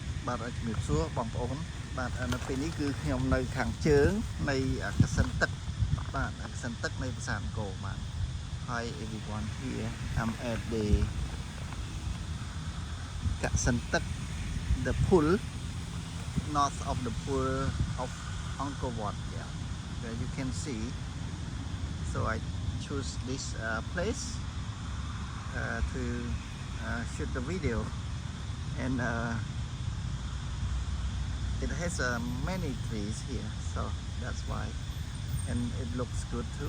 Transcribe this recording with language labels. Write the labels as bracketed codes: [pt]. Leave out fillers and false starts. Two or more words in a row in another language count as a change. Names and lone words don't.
[km] បាទជំរាបសួរបងប្អូនបាទនៅពេលនេះគឺខ្ញុំនៅខាងជើងនៃកសិនទឹកបាទកសិនទឹកនៃប្រាសាទអង្គរបាទ [en] Hi everyone here I'm at the កសិនទឹក the pool north of the pool of Angkor Wat yeah where you can see so I choose this place to shoot the video and it has many trees here, so that's why, and it looks good too.